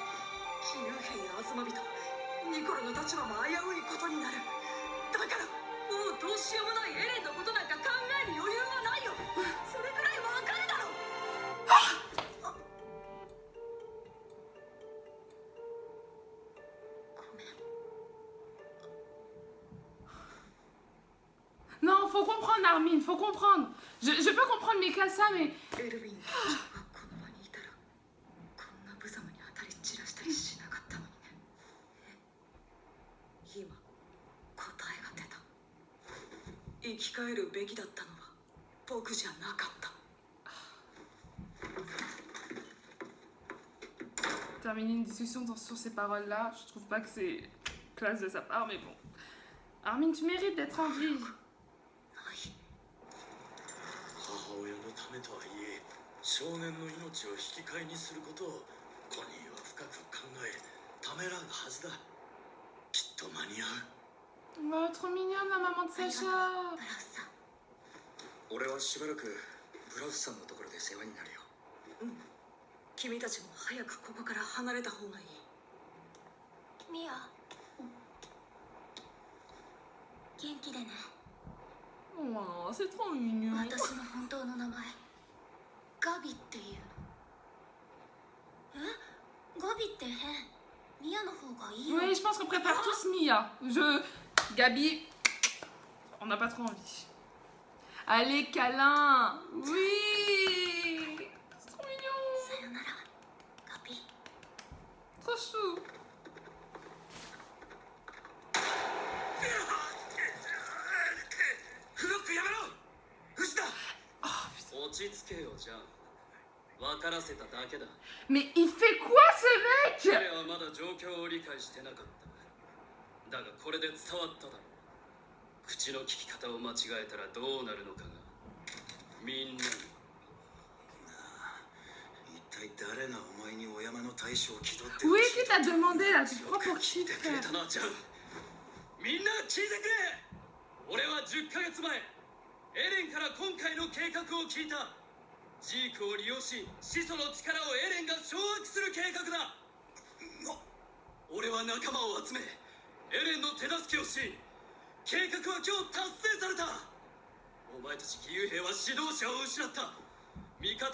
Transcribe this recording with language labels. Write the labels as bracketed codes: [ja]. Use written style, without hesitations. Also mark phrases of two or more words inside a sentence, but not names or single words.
[ja] 騎遊兵やアズマビト、ニコロの立場も危ういことになる。だからもうどうしようもないエレンのことなんか考える余裕はないよ。それくらいわかるだろ。ごめん。 [fr] Non, faut comprendre, Armin, faut comprendre. Je peux comprendre Mikasa, mais... [ja] エルヴィン隊長がこの場にいたらこんな無様に当たり散らしたりしなかったのにね。今答えが出た。生き返るべきだったのは僕じゃなかった。 [fr] Terminer une discussion sur ces paroles-là, je trouve pas que c'est classe de sa part, mais bon. Armin, tu mérites d'être en vie. [ja] ない。母親のためとはいえ少年の命を引き換えにすることをコニーは深く考えためらうはずだ。きっと間に合う。 [fr] Oh, trop mignonne la maman de [ja] ありがとう [fr] Sacha. [ja] ブラウスさん。俺はしばらくブラウスさんのところで世話になるよ。君たちも早くここから離れた方がいい。ミア、元気でね。 [fr] Oh, c'est trop mignon. [ja] 私の本当の名前ガビっていうの。え、ガビって変。ミアの方がいいよ。 [fr] Oui, je pense qu'on préfère tous Mia. Gabi, on n'a pas trop envie. Allez, câlin. Oui. C'est trop mignon. [ja] さよならガビ。 [fr] Trop chou. [ja] フロックやめろ藤田落ち着けよじゃん分からせただけだ [fr] Mais il fait quoi ce mec? [ja] 彼はまだ状況を理解してなかっただがこれで伝わっただろう口の利き方を間違えたらどうなるのかがみんなに一体誰がお前にお山の大将を気取って [fr] Où est-ce que t'as demandé là? Tu te prends pour [ja] 聞 [fr] qui [ja] いてくれ [fr] frère? [ja] たなじゃんみんな聞いてくれ俺は10ヶ月前エレンから今回の計画を聞いたジークを利用し始祖の力をエレンが掌握する計画だ俺は仲間を集めエレンの手助けをし計画は今日達成されたお前たち義勇兵は指導者を失った味方